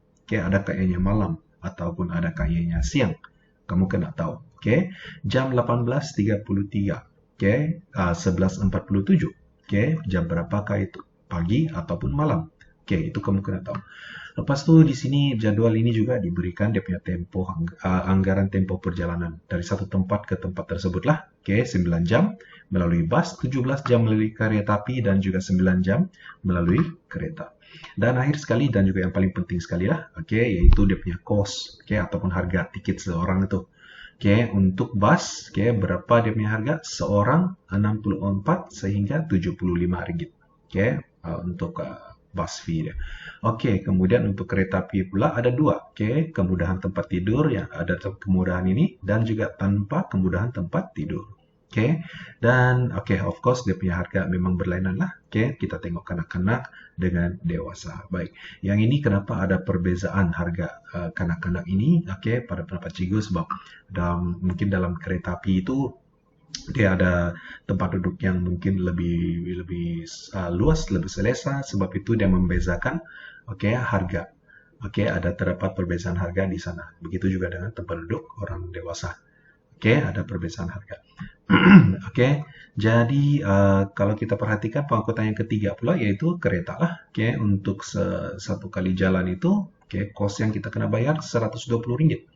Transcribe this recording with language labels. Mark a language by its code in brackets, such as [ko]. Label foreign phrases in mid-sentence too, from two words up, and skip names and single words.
[ms] Adakah ianya malam ataupun adakah ianya siang? Kamu kena tahu. Jam 18.33. 11.47. Jam berapakah itu? Pagi ataupun malam? Oke, itu kamu kena tahu. Lepas itu di sini jadwal ini juga diberikan dia punya tempo anggaran tempo perjalanan dari satu tempat ke tempat tersebut lah. Oke, 9 jam melalui bus, 17 jam melalui kereta api dan juga 9 jam melalui kereta. Dan akhir sekali dan juga yang paling penting sekali lah, oke, yaitu dia punya cost, oke, ataupun harga tiket seorang itu. Oke, untuk bus, oke, berapa dia punya harga? Seorang 64 sehingga 75 ringgit. Oke, untuk [en] bus fee [ms] dia. Oke, kemudian untuk kereta api pula ada dua. Oke, kemudahan tempat tidur yang ada kemudahan ini dan juga tanpa kemudahan tempat tidur. Oke, dan oke, [en] of course [ms] dia punya harga memang berlainan lah. Oke, kita tengok kanak-kanak dengan dewasa. Baik, yang ini kenapa ada perbezaan harga kanak-kanak ini? Oke, pada pendapat cikgu sebab mungkin dalam kereta api itu dia ada tempat duduk yang mungkin lebih luas, lebih selesa. Sebab itu dia membezakan, oke, harga. Oke, ada terdapat perbedaan harga di sana. Begitu juga dengan tempat duduk orang dewasa. Oke, ada perbedaan harga. Oke, jadi kalau kita perhatikan pengangkutan yang ketiga pula yaitu kereta lah. Oke, untuk satu kali jalan itu, oke, kos yang kita kena bayar Rp120.